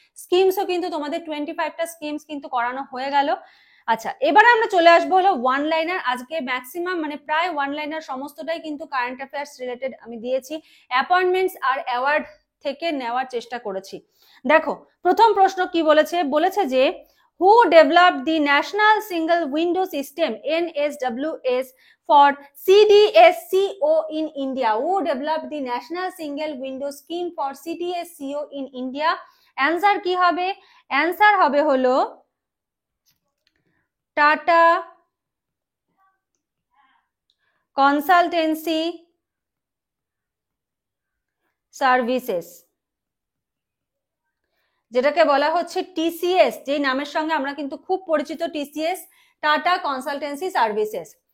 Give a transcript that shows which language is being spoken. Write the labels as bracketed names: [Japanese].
[Bangla] স্কিমসও কিন্তু তোমাদের 25টা স্কিমস কিন্তু করানো হয়ে গেল। আচ্ছা, এবারে আমরা চলে আসবো হলো ওয়ান লাইনার। আজকে ম্যাক্সিমাম মানে প্রায় ওয়ান লাইনার সমস্তটাই কিন্তু কারেন্ট অ্যাফেয়ার্স রিলেটেড আমি দিয়েছি, অ্যাপয়েন্টমেন্টস আর অ্যাওয়ার্ড থেকে নেওয়ার চেষ্টা করেছি। দেখো প্রথম প্রশ্ন কি বলেছে? বলেছে যে [English] who developed the national single window system NSWS for CDSCO in India? Who developed the national single window scheme for CDSCO in India? [Bangla] Answer কি হবে? অ্যান্সার হবে হলো টাটা কনসালটেন্সি সার্ভিসেস, যেটাকে বলা হচ্ছে TCS, যে নামের সঙ্গে আমরা কিন্তু খুব পরিচিত, TCS, টাটা কনসালটেন্সি সার্ভিসেস।